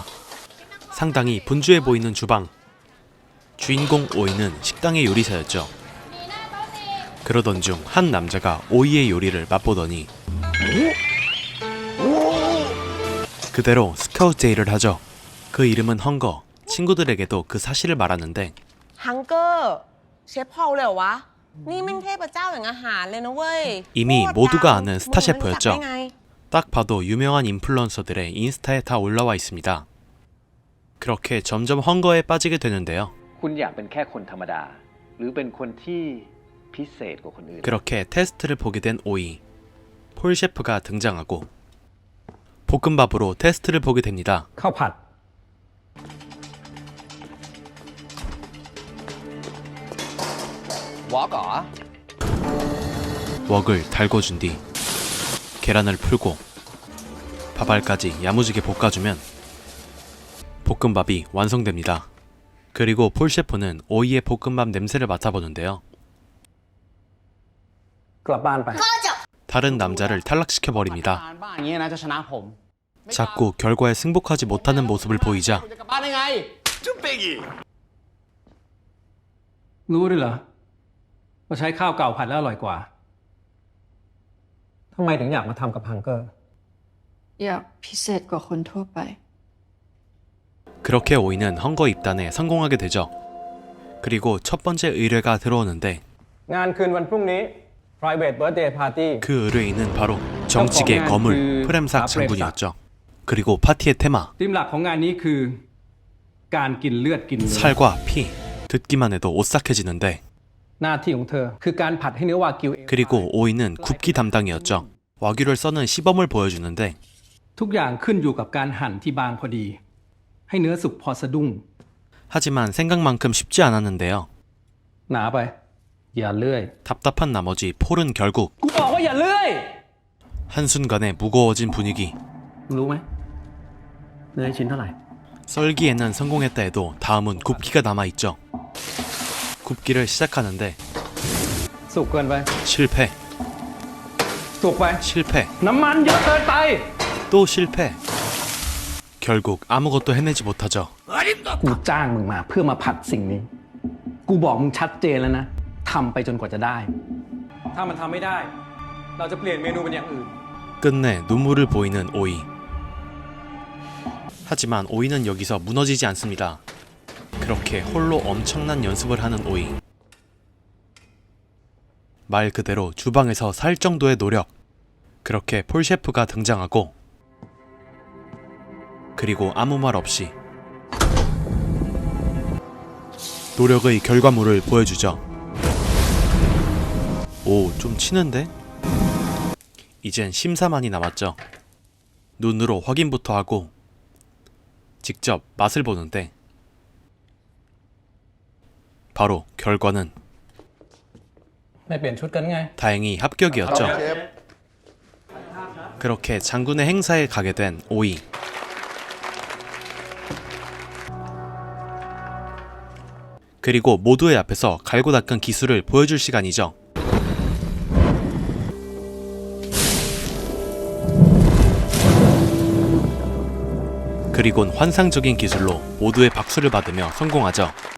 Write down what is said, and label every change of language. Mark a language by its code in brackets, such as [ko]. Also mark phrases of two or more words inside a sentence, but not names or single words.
[ko] 상당히 분주해 보이는 주방. 주인공 오이는 식당의 요리사였죠. 그러던 중 한 남자가 오이의 요리를 맛보더니 그대로 스카우트 제의를 하죠. 그 이름은 헝거. 친구들에게도 그 사실을 말하는데 [th] ฮังเกอร์เชฟพอลเลยเหรอวะนี่มันเทพเจ้าแห่งอาหารเลยนะเว้ย [ko] 이미 모두가 아는 스타 셰프였죠. 딱 봐도 유명한 인플루언서들의 인스타에 다 올라와 있습니다. 그렇게 점점 헝거에 빠지게 되는데요. [th] คุณอยากเป็นแค่คนธรรมดาหรือเป็นคนที่พิเศษกว่าคนอื่น [ko] 그렇게 테스트를 보게 된 오이. 폴 셰프가 등장하고 볶음밥으로 테스트를 보게 됩니다. [th] ข้าวผัด [ko] 웍 웍을 달궈준 뒤 계란을 풀고 밥알까지 야무지게 볶아주면 볶음밥이 완성됩니다. 그리고 폴 셰프는 오이의 볶음밥 냄새를 맡아보는데요. [th] กลับบ้านไป [ko] 다른 남자를 탈락시켜버립니다. [th] บ้านอย่างนี้นะจะชนะผม [ko] 자꾸 결과에 승복하지 못하는 모습을 보이자 [th] จะกลับบ้านได้ไง รู้ด้วยเหรอว่าใช้ข้าวเก่าผัดแล้วอร่อยกว่าทำไมถึงอยากมาทำกับฮังเกอร์ อยากพิเศษกว่าคนทั่วไป [ko] 그렇게 오이는 헝거 입단에 성공하게 되죠. 그리고 첫 번째 의뢰가 들어오는데 [th] งานคืนวันพรุ่งนี้ [en] private birthday party [ko] 그 의뢰인은 바로 정직의 거물 프렘삭 장군이었죠. 그리고 파티의 테마 [th] ธีมหลักของงานนี้คือการกินเลือดกินเนื้อ [ko] 살과 피. 듣기만 해도 오싹해지는데 [th] หน้าที่ของเธอคือการผัดให้เนื้อวากิว [ko] 그리고 오이는 굽기 담당이었죠. 와규를 써는 시범을 보여주는데 [th] ทุกอย่างขึ้นอยู่กับการหั่นที่บางพอดี ให้เนื้อสุกพอสะดุ้ง [ko] 하지만 생각만큼 쉽지 않았는데요. [th] หนาไปอย่าเลื่อย [ko] 답답한 나머지 폴은 결국 [th] กูบอกว่าอย่าเลื่อย [ko] 한순간에 무거워진 분위기. [th] รู้ไหมเนื้อชิ้นเท่าไหร่ [ko] 썰기에는 성공했다 해도 다음은 굽기가 남아있죠. 굽기를 시작하는데 [th] สุกเกินไป [ko] 실패, [th] สุกไป [ko] 실패, [th] น้ำมันเยอะเกินไป [ko] 또 실패. 결국 아무것도 해내지 못하죠. [th] กูจ้างมึงมาเพื่อมาผัดสิ่งนี้ กูบอกมึงชัดเจนแล้วนะทำไปจนกว่าจะได้ ถ้ามันทำไม่ได้ เราจะเปลี่ยนเมนูเป็นอย่างอื่น [ko] 끝내 눈물을 보이는 오이. 하지만 오이는 여기서 무너지지 않습니다. 그렇게 홀로 엄청난 연습을 하는 오이. 말 그대로 주방에서 살 정도의 노력. 그렇게 폴 셰프가 등장하고 그리고 아무 말 없이 노력의 결과물을 보여주죠. 오, 좀 치는데? 이젠 심사만이 남았죠. 눈으로 확인부터 하고 직접 맛을 보는데 바로 결과는 [th] ไม่เปลี่ยนชุดกันไง [ko] 다행히 합격이었죠. 그렇게 장군의 행사에 가게 된 오이. 그리고 모두의 앞에서 갈고 닦은 기술을 보여줄 시간이죠. 그리곤 환상적인 기술로 모두의 박수를 받으며 성공하죠.